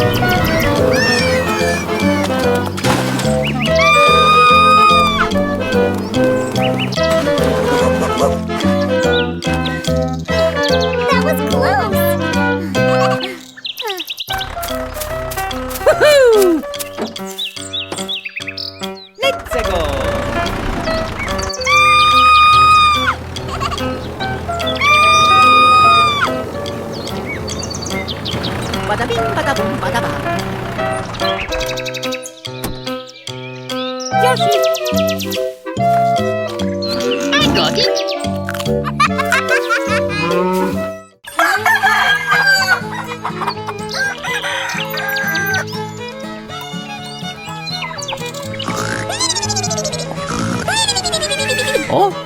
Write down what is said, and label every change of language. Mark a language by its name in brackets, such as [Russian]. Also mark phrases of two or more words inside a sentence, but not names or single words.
[English] That was close. Woohoo! Let's go! Bada bing, bada boom, bada bang. Yoshi! I got it! Oh!